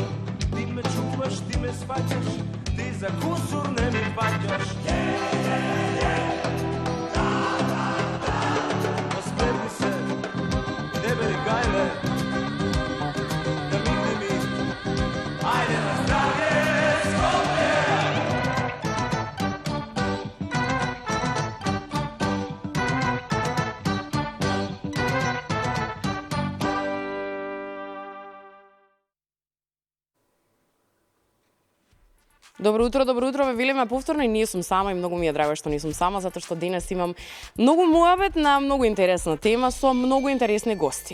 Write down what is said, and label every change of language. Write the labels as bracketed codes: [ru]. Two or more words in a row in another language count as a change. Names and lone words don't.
[mk] Ти ме чуваш, ти ме сваќаш, ти за кусур не ми паќаш. Насмени се, не бери гајле, намигни ми, ајде на здравје Скопје. Добро утро, ве велиме повторно и ние сум сама и многу ми е драго што не сум сама, затоа што денес имам многу муабет на многу интересна тема со многу интересни гости.